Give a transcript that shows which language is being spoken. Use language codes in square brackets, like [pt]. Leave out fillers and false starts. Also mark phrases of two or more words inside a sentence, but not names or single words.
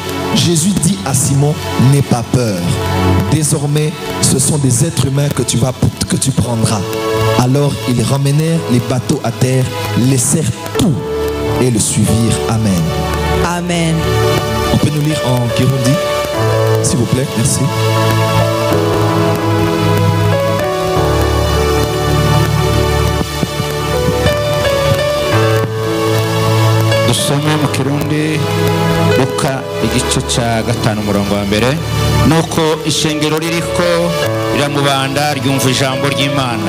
[fr] Jésus dit à Simon: n'aie pas peur. Désormais, ce sont des êtres humains que tu prendras. Alors ils ramenèrent les bateaux à terre, laissèrent tout et le suivirent. Amen. Amen. On peut nous lire en Kirundi, s'il vous plaît? Merci. [rn] dusome mu Kirundi Luka igice cya 5 umurongo wa mbere. Nuko ishengero ririko riramubanda ryumva ijambo ry'Imana.